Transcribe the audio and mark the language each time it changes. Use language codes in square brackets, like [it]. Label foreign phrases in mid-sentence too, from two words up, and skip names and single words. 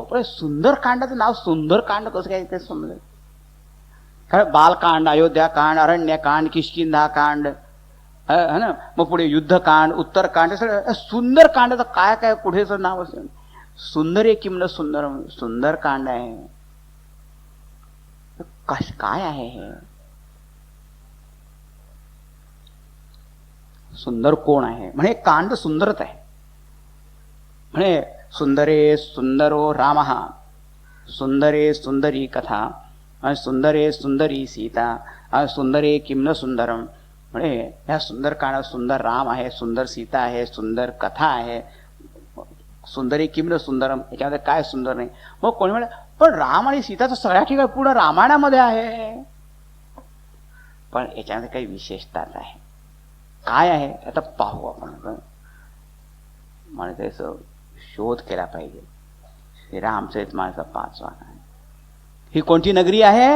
[mr] पण सुंदरकांडाचं नाव सुंदरकांड कसं काय ते समजेल? कारण बालकांड, अयोध्याकांड, अरण्यकांड, किष्किंधाकांड, [hi] है ना, [mr] मग पुढे युद्धकांड, उत्तरकांड, सगळं सुंदरकांडाचं काय काय पुढेचं नाव असेल. सुंदर आहे किंवा सुंदर, सुंदरकांड आहे. काय आहे हे? सुंदर कोण आहे? म्हणे कांड सुंदरच आहे. [sa] म्हणे सुंदरे सुंदरो रामः, सुंदरे सुंदरी कथा, सुंदरे सुंदरी सीता, सुंदरे किम न सुंदरम. [mr] म्हणे ह्या सुंदरकांडात सुंदर राम आहे, सुंदर सीता आहे, सुंदर कथा आहे. [sa] सुंदरी किम न सुंदरम, [mr] याच्यामध्ये काय सुंदर नाही? मग कोणी म्हणे पण राम आणि सीताचं सगळ्या ठिकाणी पूर्ण रामायणामध्ये आहे. पण याच्यामध्ये काही विशेषताच आहे. काय आहे आता पाहू आपण. म्हणजे त्याचा शोध केला पाहिजे. हे रामचरितमानचा 5वा आहे. ही कोणती नगरी आहे?